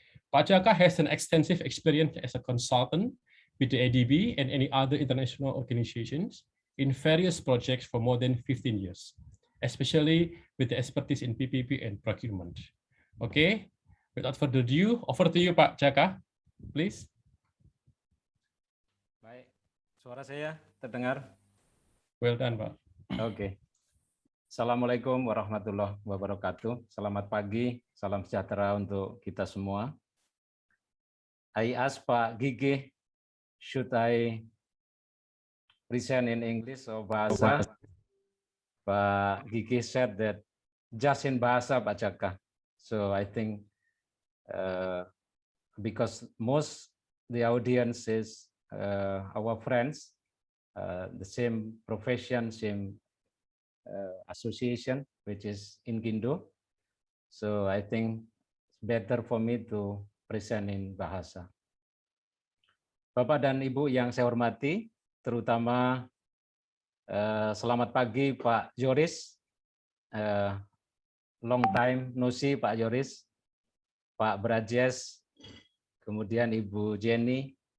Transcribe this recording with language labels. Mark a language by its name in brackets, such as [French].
[English] Pak Jaka has an extensive experience as a consultant with the ADB and any other international organizations in various projects for more than 15 years, especially with the expertise in PPP and procurement. Okay, without further ado, over to you, Pak Jaka, please. [Indonesian] Baik, suara saya terdengar? [English] Well done, Pak. [Indonesian] Oke. Assalamualaikum warahmatullahi wabarakatuh. Selamat pagi, salam sejahtera untuk kita semua. [English] I asked Pak Gigi, should I present in English or Bahasa? Pak Gigi said that just in Bahasa, Pak Jaka. So I think because most the audience is our friends, the same profession, same association, which is in Indo. So I think it's better for me to presenting bahasa. [Indonesian] Bapak dan Ibu yang saya hormati, terutama selamat pagi Pak Joris, [English] long time no see [Indonesian] Pak Joris, Pak Brajes, kemudian Ibu Jenny,